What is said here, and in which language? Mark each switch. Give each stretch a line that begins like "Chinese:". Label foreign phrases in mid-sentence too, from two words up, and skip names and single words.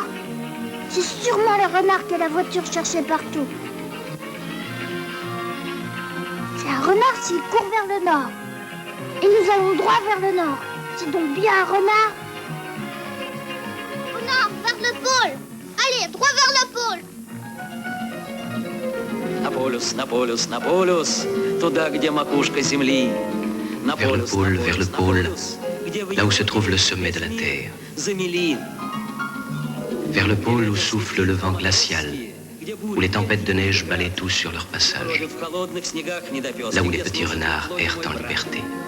French: C'est sûrement le renard que la voiture cherchait partout. C'est un renard s'il court vers le nord. Et nous allons droit vers le nord. C'est donc bien un renard. Au nord, vers le pôle. Allez, droit vers le pôle.
Russian: На полюс, туда, где макушка земли.
French: Vers le pôle, là où se trouve le sommet de la Terre. Vers le pôle où souffle le vent glacial, où les tempêtes de neige balaient tout sur leur passage. Là où les petits renards errent en liberté.